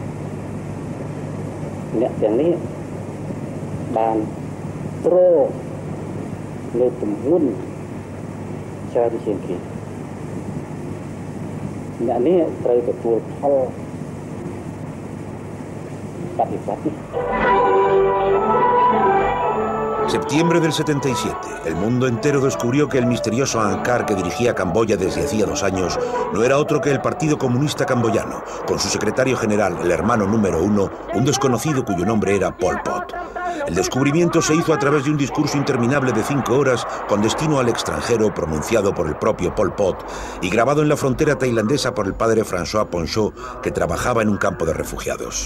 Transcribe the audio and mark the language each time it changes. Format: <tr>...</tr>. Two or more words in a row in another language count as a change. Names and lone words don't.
<km>អ្នកទាំងនេះបានត្រលើទម្ងន់ច្រើនជាងគេអ្នកនេះត្រូវទទួលផលបដិបត្តិ</km> <es>Septiembre del 77. El mundo entero descubrió que el misterioso Angkar que dirigía Camboya desde hacía 2 años no era otro que el Partido Comunista Camboyano, con su secretario general, el hermano número 1, un desconocido cuyo nombre era Pol Pot. El descubrimiento se hizo a través de un discurso interminable de 5 horas con destino al extranjero pronunciado por el propio Pol Pot y grabado en la frontera tailandesa por el padre François Poncho, que trabajaba en un campo de refugiados.</es>